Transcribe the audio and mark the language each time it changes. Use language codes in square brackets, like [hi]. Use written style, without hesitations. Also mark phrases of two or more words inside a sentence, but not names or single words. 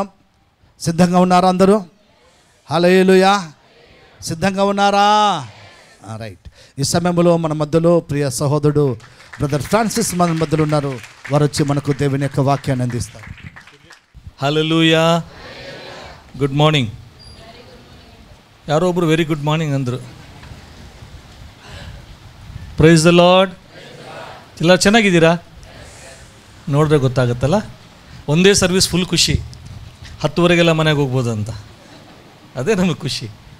[te] సిద్ధంగా ఉన్నారా అందరూ? హల్లెలూయా. సిద్ధంగా ఉన్నారా? రైట్. ఈ సమయంలో మన మధ్యలో ప్రియ సహోదరుడు బ్రదర్ ఫ్రాన్సిస్ మన మధ్యలో ఉన్నారు. వారు వచ్చి మనకు దేవుని యొక్క వాక్యాన్ని అందిస్తారు. హల్లెలూయా. [en] good morning. [kn] ಯಾರೋ ಒಬ್ಬರು [en] very good morning [kn] ಅಂದರು. [en] Praise the Lord. [kn] ಎಲ್ಲ ಚೆನ್ನಾಗಿದ್ದೀರಾ? ನೋಡಿದ್ರೆ ಗೊತ್ತಾಗುತ್ತಲ್ಲ. ಒಂದೇ ಸರ್ವಿಸ್ ಫುಲ್ ಖುಷಿ, 10:30 ಮನೆಗೆ ಹೋಗ್ಬೋದು ಅಂತ. ಅದೇ ನಮಗೆ ಖುಷಿ.